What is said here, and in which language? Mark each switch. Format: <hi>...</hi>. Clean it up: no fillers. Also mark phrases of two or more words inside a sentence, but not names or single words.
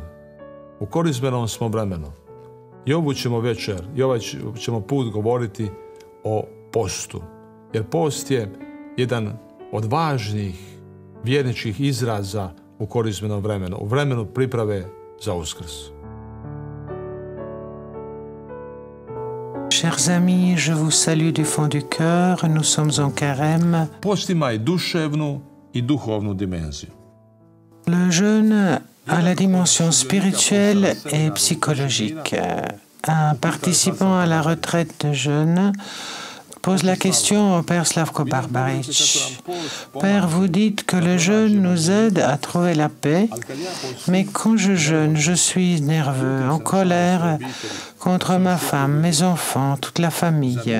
<hr>U korizmenom smo vremenu. I ovu ćemo večer, i ovaj ćemo put govoriti o postu. Jer post je jedan od važnih vjerničkih izraza u korizmenom vremenu, u vremenu priprave za Uskrs.</hr> <fr>Chers amis, je vous salue du fond du cœur. Nous sommes en carême.</fr> <hr>Post ima i duševnu i duhovnu dimenziju.</hr> <fr>Le jeûne a la dimension spirituelle et psychologique. Un participant à la retraite de jeûne pose la question au Père Slavko Barbaric. Père, vous dites que le jeûne nous aide à trouver la paix, mais quand je jeûne, je suis nerveux, en colère contre ma femme, mes enfants, toute la famille.</fr>